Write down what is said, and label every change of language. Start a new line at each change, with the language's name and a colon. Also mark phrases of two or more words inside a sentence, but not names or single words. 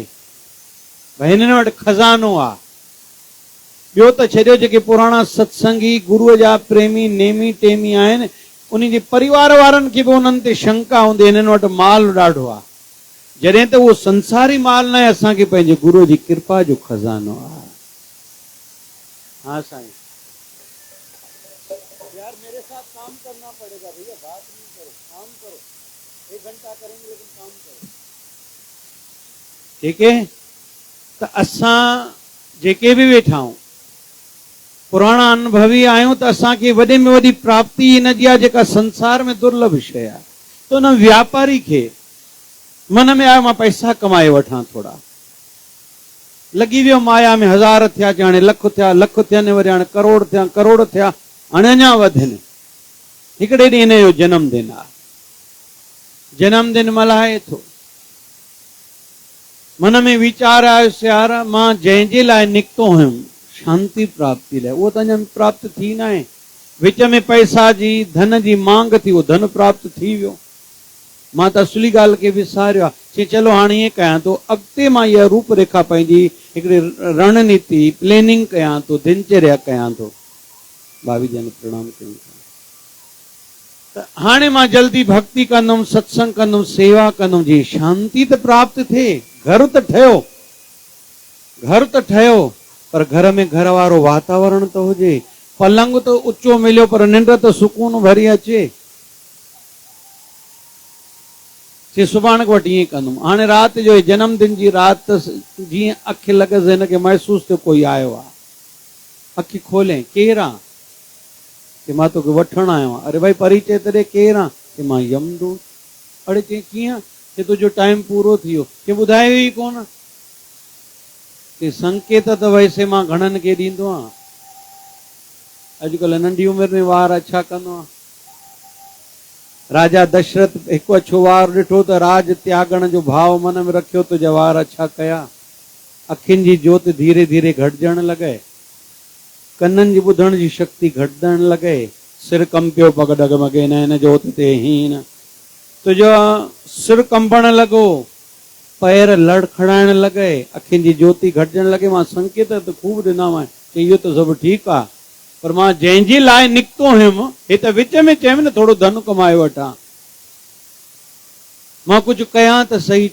Sindhi: भाई हिननि वटि खज़ानो आहे। ॿियो त छॾियो, जेके पुराणा सत्संगी गुरूअ जा प्रेमी नेमी टेमी आहिनि, उन जे परिवार वारनि खे बि उन्हनि ते शंका हूंदी, हिननि वटि माल ॾाढो आहे। जॾहिं त उहो संसारी माल न आहे, असांखे पंहिंजे गुरूअ जी कृपा जो खज़ानो आहे। हाँ साईं,
Hindi: यार मेरे साथ काम करना पड़ेगा भैया, बात नहीं करो, काम करो, 1 घंटा करेंगे लेकिन काम करो, ठीक है?
Sindhi: त असां जेके बि वेठा आहियूं, पुराणा अनुभवी आहियूं, त असांखे वॾे में वॾी प्राप्ति हिन जी आहे जेका संसार में दुर्लभ शइ आहे। त हुन व्यापारी खे मन में आयो मां पैसा कमाए वठां, थोड़ा लॻी वियो माया में, 1000 थिया, हाणे लख थिया, लख थियनि वरी हाणे करोड़ थिया, करोड़ थिया, हाणे अञा वधनि। हिकिड़े ॾींहुं हिन जो जन्मदिन आहे, जन्मदिन मल्हाए थो। मन में वीचार आयुसि, यार मां जंहिंजे लाइ निकितो हुयुमि शांति प्राप्ति लाइ, उहो त अञा प्राप्त थी न आहे। विच में पैसा जी, धन जी मांग थी, उहो धन प्राप्त थी वियो। मां त असली ॻाल्हि खे विसारियो आहे। चई चलो हाणे ईअं कयां थो, अॻिते मां इहा रूपरेखा पंहिंजी हिकिड़ी रणनीति प्लेनिंग कयां थो, दिनचर्या कयां थो। भाभी जन प्रणाम कयूं था। त हाणे मां जल्दी भक्ति कंदुमि, सत्संग कंदुमि, सेवा कंदुमि, जी शांति त प्राप्त थिए। घर त ठहियो, घर त ठहियो, पर घर में घर वारो वातावरण त हुजे। पलंग त ऊंचो मिलियो, पर निंड त सुकून भरी अचे। चए सुभाणे वटि ईअं कंदुमि। हाणे राति जो जन्मदिन जी राति जीअं अखि लॻसि, हिनखे महसूसु थियो कोई आयो आहे। अखि खोले, केरु आहे? कि मां तोखे वठणु आयो आहियां। अरे भाई परिचय त ॾे, केरु आहे? कि मां यमदूत। अड़े चई कीअं? कि तुंहिंजो टाइम पूरो थी वियो। कि ॿुधायो ई कोन। कि संकेत त वैसे मां घणनि खे ॾींदो आहियां। अॼुकल्ह नंढी उमिरि में वार अच्छा कंदो आहे। राजा दशरथ हिकु अछो वार ॾिठो त राज त्यागण जो भाव मन में रखियो, त जवार अच्छा कया। अखियुनि जी जोति धीरे धीरे घटिजण लॻे, कननि जी ॿुधण जी शक्ति घटिजण लॻे,
Hindi: सिर कंपियो पग डगमगे नैन जोत ते हीन।
Sindhi: तुंहिंजो सिर कंपण लॻो, पैर लड़खड़ाइण लॻे, अखियुनि जी ज्योति घटिजण लॻे। मां संकेत त खूब ॾिना, कि इहो त सभु ठीकु आहे, पर मां जंहिंजे लाइ निकितो हुयुमि, हे त विच में चयमि न थोरो धन कमाए वठां, मां कुझु कयां त सही।